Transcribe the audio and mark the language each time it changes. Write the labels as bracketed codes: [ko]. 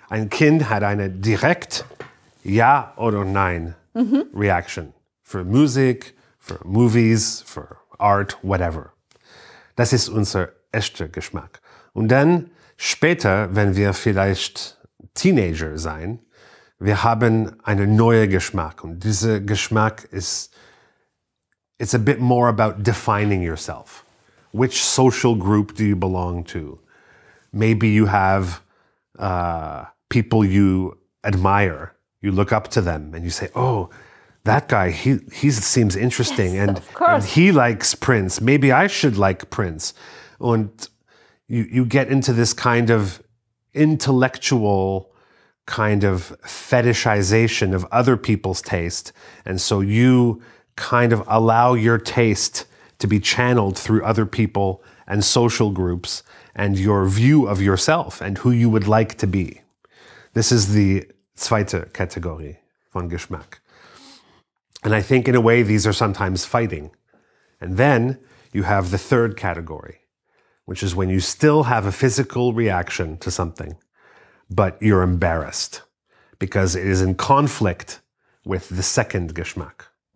[de] Ein Kind hat eine direkt Ja oder Nein Reaction. Für Musik, für Movies, für Art, whatever. Das ist unser echter Geschmack. Und dann später, wenn wir vielleicht Teenager sein, wir haben einen neuen Geschmack. Und dieser Geschmack [en] it's a bit more about defining yourself. Which social group do you belong to? Maybe you have people you admire. You look up to them and you say, oh, that guy, he seems interesting, yes, and he likes Prince. Maybe I should like Prince. Und you get into this kind of intellectual kind of fetishization of other people's taste. And so you kind of allow your taste to be channeled through other people and social groups and your view of yourself and who you would like to be. This is the [de] zweite Kategorie von Geschmack. [en] And I think in a way these are sometimes fighting. And then you have the third category, which is when you still have a physical reaction to something, but you're embarrassed because it is in conflict with the second Geschmack.